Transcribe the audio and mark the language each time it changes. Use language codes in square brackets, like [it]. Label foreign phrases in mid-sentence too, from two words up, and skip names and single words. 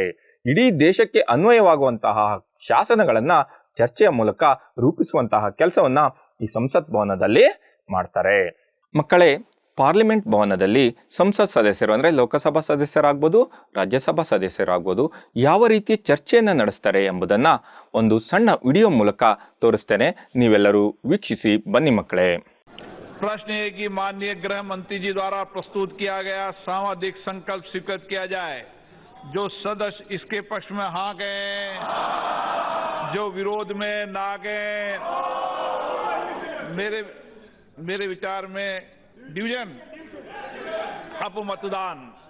[kn] ಇಡೀ ದೇಶಕ್ಕೆ ಅನ್ವಯವಾಗುವಂತಹ ಶಾಸನಗಳನ್ನ ಚರ್ಚೆಯ ಮೂಲಕ ರೂಪಿಸುವಂತಹ ಕೆಲಸವನ್ನ ಈ ಸಂಸತ್ ಭವನದಲ್ಲಿ ಮಾಡ್ತಾರೆ. ಮಕ್ಕಳೇ, ಪಾರ್ಲಿಮೆಂಟ್ ಭವನದಲ್ಲಿ ಸಂಸತ್ ಸದಸ್ಯರು ಅಂದ್ರೆ ಲೋಕಸಭಾ ಸದಸ್ಯರಾಗ್ಬೋದು, ರಾಜ್ಯಸಭಾ ಸದಸ್ಯರಾಗ್ಬೋದು, ಯಾವ ರೀತಿ ಚರ್ಚೆಯನ್ನ ನಡೆಸ್ತಾರೆ ಎಂಬುದನ್ನ ಒಂದು ಸಣ್ಣ ವಿಡಿಯೋ ಮೂಲಕ ತೋರಿಸ್ತೇನೆ. ನೀವೆಲ್ಲರೂ ವೀಕ್ಷಿಸಿ ಬನ್ನಿ ಮಕ್ಕಳೇ. [hi] प्रश्न है कि माननीय गृह मंत्री जी द्वारा प्रस्तुत किया गया सामाजिक संकल्प स्वीकृत किया जाए। जो सदस्य इसके पक्ष में हाँ गए, जो विरोध में ना गए, मेरे विचार में डिवीजन अप मतदान।